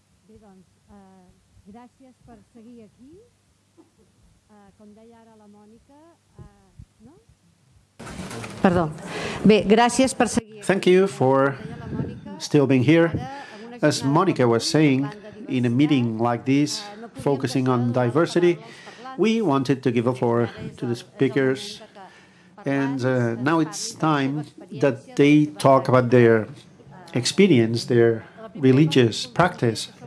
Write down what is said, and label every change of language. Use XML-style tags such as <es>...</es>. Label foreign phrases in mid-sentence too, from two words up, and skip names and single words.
<ca>Bé, doncs, gràcies per seguir aquí. Com deia ara la Mònica, no? Perdó. Bé, gràcies per seguir aquí.</ca> <en>Thank you for still being here. As Monica was saying, in a meeting like this, focusing on diversity, we wanted to give the floor to the speakers. And now it's time that they talk about their experience, their religious practice.</en>